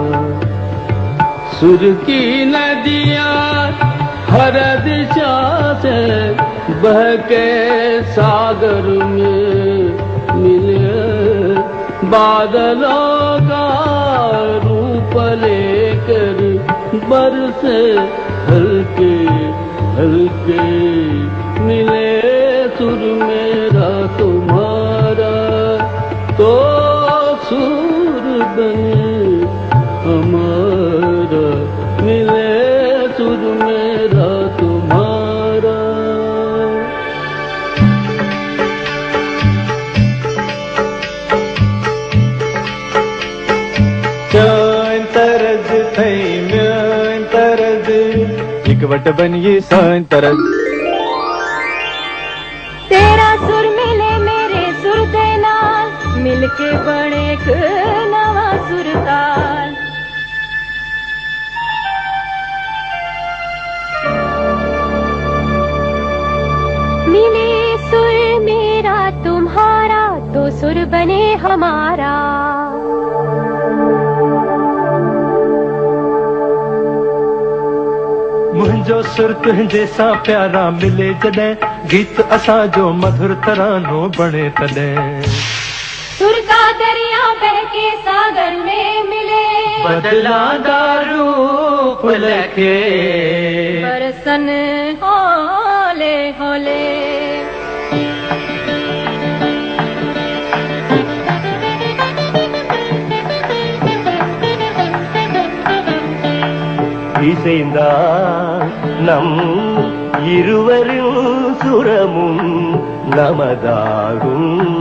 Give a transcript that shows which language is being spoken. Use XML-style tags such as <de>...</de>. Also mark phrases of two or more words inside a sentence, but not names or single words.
<hi>सुर की नदियाँ हर दिशा से बह के सागर में मिले, बादलों का रूप लेकर बरसे हल्के हल्के। मिले सुर मेरा तुम्हारा तो सुर बने हमारा। मिले सुर मेरा तुम्हारा।</hi> <ks>सान तरज थई म्यान तरज इकवट बनिए सान तरज।</ks> <pa>तेरा सुर मिले मेरे सुर दे नाल, मिलके बने एक नवा सुरताल।</pa> <hi>मिले सुर मेरा तुम्हारा तो सुर बने हमारा।</hi> <sd>मुंहिंजो सुर तुंहिंजे सां प्यारा मिले जॾहिं, गीत असां जो मधुर तरानो बणे तॾहिं।</sd> <hi>सुर का दरिया बह के सागर में मिले,</hi> <pa>बदलांदा रूप लखे बरसन हौले हौले।</pa> <ta>இசைந்தா நம் இருவரின் சுரமும் நமதாகும்.</ta>